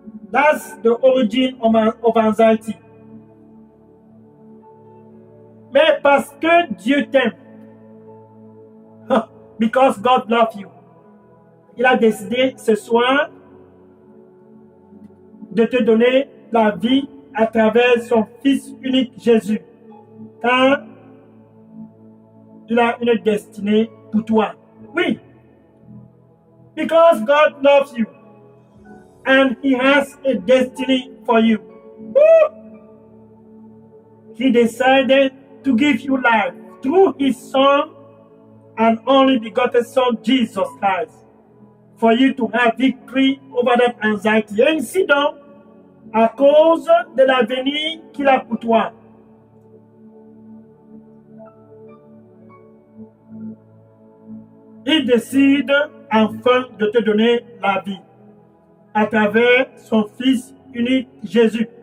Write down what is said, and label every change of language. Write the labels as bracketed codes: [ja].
[en] That's the origin of anxiety. [fr] Mais parce que Dieu t'aime, [en] because God loves you, [fr] il a décidé ce soir de te donner la vie à travers son Fils unique Jésus. Car il a une destinée pour toi. [en] Oui. Because God loves you. And he has a destiny for you. Woo! He decided to give you life through his Son and only begotten Son, Jesus Christ, for you to have victory over that anxiety. [fr] Ainsi donc, à cause de l'avenir qu'il a pour toi. Il décide enfin de te donner la vie à travers son Fils unique Jésus.